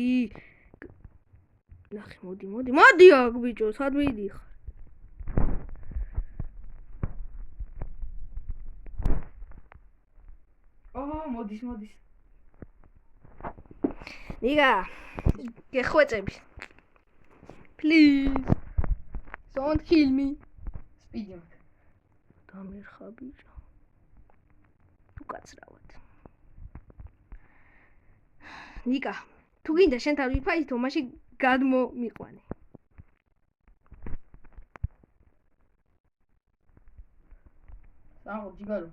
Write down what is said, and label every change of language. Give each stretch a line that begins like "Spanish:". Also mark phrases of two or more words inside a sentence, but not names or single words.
Georgian: ნახე, მოდი აქ ბიჭო, სად მიდიხარ? მოდის. ნიკა, გეხვეწები.
English: Please. Don't kill me.
Georgian: სპიდი მაქვს. დამერხა ბიჭო. უკაცრავად. ნიკა, თუ გინდა შენ თავი ფაითო, მაშინ გადმომიყვანე. საღო ჯიგარო.